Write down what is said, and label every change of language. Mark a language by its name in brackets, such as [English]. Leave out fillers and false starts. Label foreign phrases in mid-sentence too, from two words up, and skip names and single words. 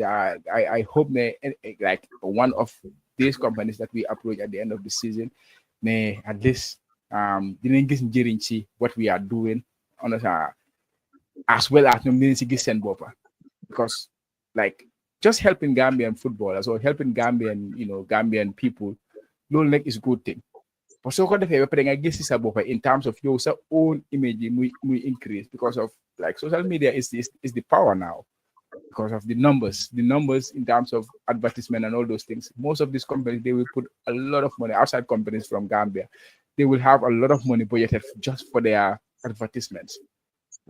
[English] I hope like one of these companies that we approach at the end of the season may at least didn't get what we are doing, as well as because like just helping Gambian footballers or helping Gambian people, [Wolof] loolu nekk [English] is a good thing. But [Wolof] so ko defee ba pare nga gis sa bopp [English] in terms of your own image muy increase, because of like social media is the power now, because of the numbers in terms of advertisement and all those things. Most of these companies, they will put a lot of money, outside companies from Gambia, they will have a lot of money budgeted just for their advertisements.